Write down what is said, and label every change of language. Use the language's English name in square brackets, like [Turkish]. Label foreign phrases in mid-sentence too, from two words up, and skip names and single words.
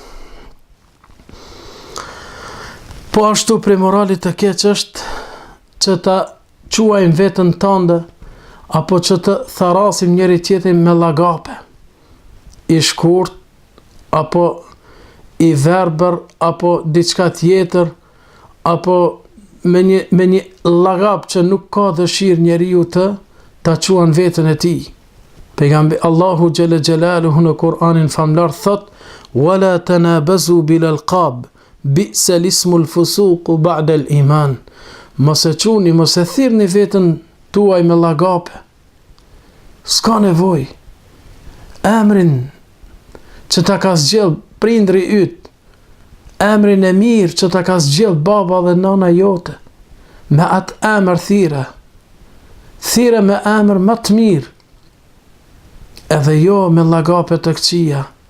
[Albanian] Po ashtu prej moralit të keq është që ta quajmë veten tënde, apo që të tharasim njëri tjetrin me llagape, i shkurt, apo i verbër, apo diçka tjetër, apo me një llagap që nuk ka dëshirë njeriu të ta quan veten e tij. Pejgamberi [Arabic] الله جل جلاله [Albanian] në Kur'anin famlar thot: [Arabic] "ولا تنابزوا بالألقاب بئس الاسم الفسوق بعد الإيمان." [Albanian] Mos e çuni, mos e thirrni veten tuaj me llagape. S'ka nevojë. Emrin që ta ka zgjell prindri yt, emrin e mirë që ta ka zgjell baba dhe nana jote, me atë emër thire me emër më të mirë, edhe jo me llagape të këqija.